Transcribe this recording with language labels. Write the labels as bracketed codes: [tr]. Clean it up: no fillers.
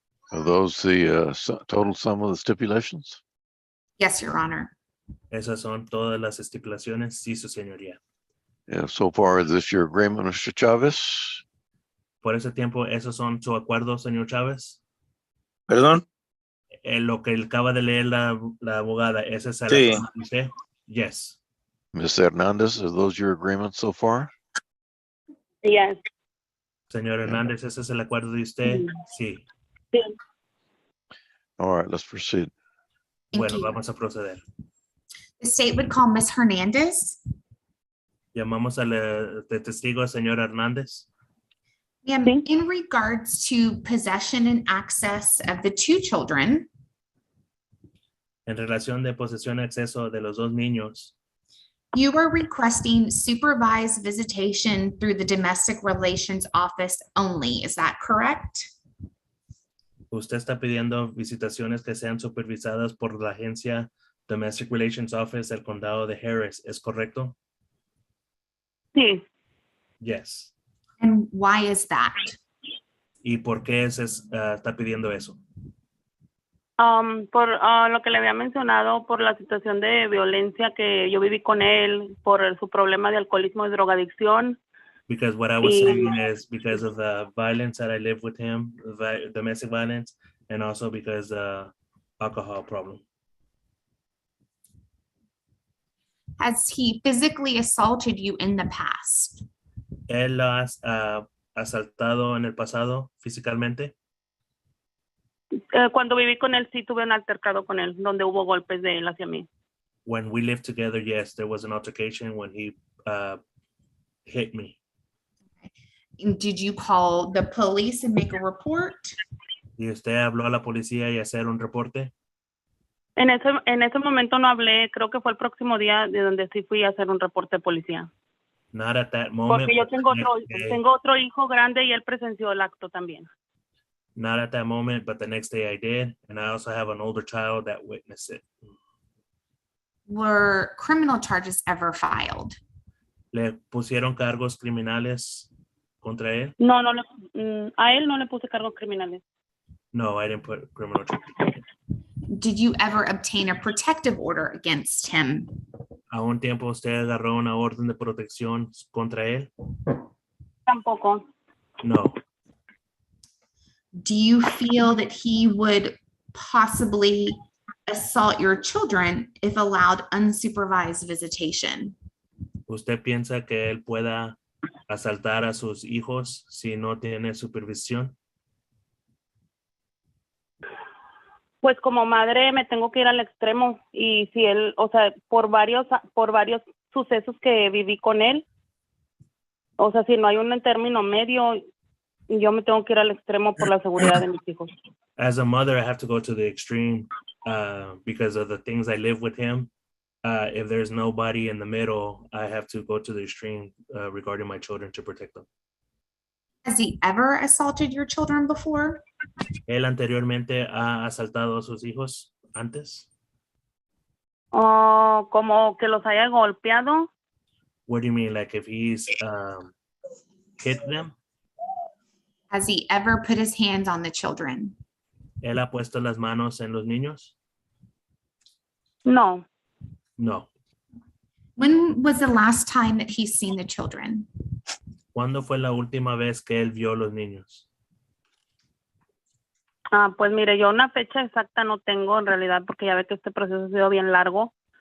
[en] Are those the total sum of the stipulations? Yes, Your Honor. [es] Esas son todas las estipulaciones, sí, su señoría. [en] Yeah, so far, is this your agreement, Mr. Chavez? [es] Por ese tiempo, esos son su acuerdo, señor Chávez. ¿Perdón? Lo que acaba de leer la abogada, ¿ese es el Sí. acuerdo de usted? [en] Yes. Ms. Hernandez, are those your agreements so far? Yes. [es] Señor Hernández, ¿ese es el acuerdo de usted? Sí. Sí. [en] All right, let's proceed. Thank [es] Bueno, [en] you. [es] vamos a proceder. [en] The state would call Ms. Hernandez. [es] Llamamos al de testigo, señor Hernández. [en] And [es] Sí. [en] in regards to possession and access of the two children, [es] En relación de posesión y acceso de los dos niños, [en] you are requesting supervised visitation through the Domestic Relations Office only. Is that correct? [es] usted está pidiendo visitaciones que sean supervisadas por la agencia Domestic Relations Office del condado de Harris. ¿Es correcto? Sí. [en] Yes. And why is that? [es] ¿Y por qué está pidiendo eso? Por lo que le había mencionado, por la situación de violencia que yo viví con él, por su problema de alcoholismo y drogadicción. [en] Because what I was [es] Y- [en] saying is because of the violence that I live with him, domestic violence, and also because the alcohol problem. Has he physically assaulted you in the past? [es] ¿Él lo ha asaltado en el pasado físicamente? Cuando viví con él, sí tuve un altercado con él, donde hubo golpes de él hacia mí. [en] When we lived together, yes, there was an altercation when he hit me. And did you call the police and make a report? [es] ¿Y usted habló a la policía y hacer un reporte? En ese momento no hablé, creo que fue el próximo día de donde sí fui a hacer un reporte de policía. [en] Not at that moment. [es] Porque yo [en] but the next day- [es] tengo otro hijo grande y él presenció el acto también. [en] Not at that moment, but the next day I did. And I also have an older child that witnessed it. Were criminal charges ever filed? [es] ¿Le pusieron cargos criminales contra él? No, a él no le puse cargos criminales. [en] No, I didn't put criminal charges. Did you ever obtain a protective order against him? [es] ¿A un tiempo usted agarró una orden de protección contra él? Tampoco. [en] No. Do you feel that he would possibly assault your children if allowed unsupervised visitation? [es] ¿Usted piensa que él pueda asaltar a sus hijos si no tiene supervisión? Pues como madre me tengo que ir al extremo y si él, o sea, por varios sucesos que viví con él, o sea, si no hay un término medio, yo me tengo que ir al extremo por la seguridad de mis hijos. [en] As a mother, I have to go to the extreme because of the things I live with him. If there's nobody in the middle, I have to go to the extreme regarding my children to protect them. Has he ever assaulted your children before? [es] ¿Él anteriormente ha asaltado a sus hijos antes? Como que los haya golpeado. [en] What do you mean? Like if he's hit them? Has he ever put his hands on the children? [es] ¿Él ha puesto las manos en los niños? No. [en] No. When was the last time that he's seen the children? [es] ¿Cuándo fue la última vez que él vio a los niños? Pues mire, yo una fecha exacta no tengo en realidad porque ya ve que este proceso ha sido bien largo.